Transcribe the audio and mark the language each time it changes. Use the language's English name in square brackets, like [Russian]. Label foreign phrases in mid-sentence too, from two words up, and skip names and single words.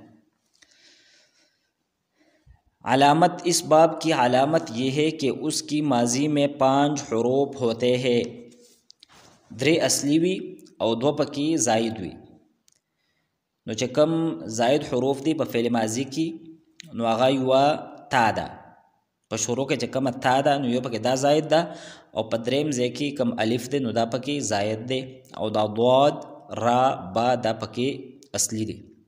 [Urdu] علامت اس باب کی علامت یہ ہے کہ اس کی ماضی میں 5 حروف ہوتے ہیں، 3 [Pashto] اصلی وی او 2 پکې زائد وی. نو چې کم زائد حروف دی په فعل ماضی کې نو هغه یوه تا ده، په شروع کې چې کومه تا ده نو یو پکې دا زائد ده، او په دریم ځای کې کم الف دی نو دا پکې زائد دی، او دا ضاد را با دا پکې اصلي دی.